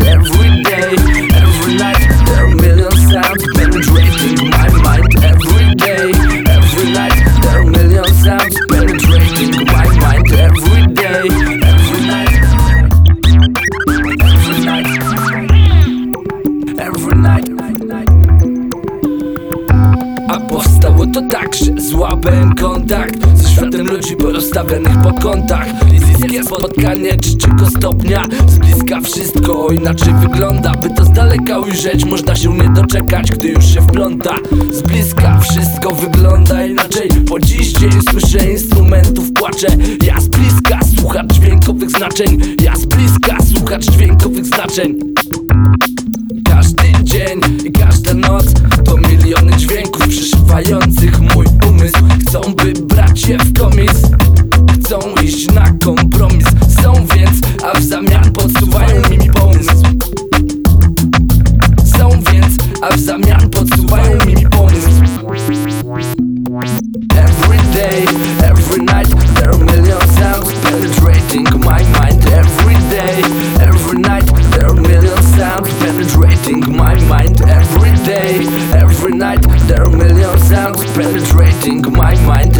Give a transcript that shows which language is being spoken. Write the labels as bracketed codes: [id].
[en] Every day, every night, there are million sounds penetrating my mind. Every day, every night, there are million sounds penetrating my mind. Every day, every night, every night, every night, every night. [pl] A powstało to tak, że złapałem kontakt ze światem ludzi porozstawionych po kątach. Fizyjskie spotkanie trzeciego stopnia. Z bliska wszystko inaczej wygląda. By to z daleka ujrzeć, można się nie doczekać, gdy już się wpląta. Z bliska wszystko wygląda inaczej. Po dziś dzień słyszę instrumentów płacze. Ja z bliska słuchacz dźwiękowych znaczeń. Ja z bliska słuchacz dźwiękowych znaczeń. Każdy dzień i każda noc to miliony dźwięków przeszywających mój umysł. Chcą, by brać je w komis, chcą iść na kompromis. Są więc, a w zamian podsuwają mi pomysł. Są więc, a w zamian podsuwają mi pomysł. [en] Every day, every night, there are million sounds penetrating my mind. Every day, every night, there are million sounds penetrating my mind. Every day, every night, there are million sounds penetrating my mind.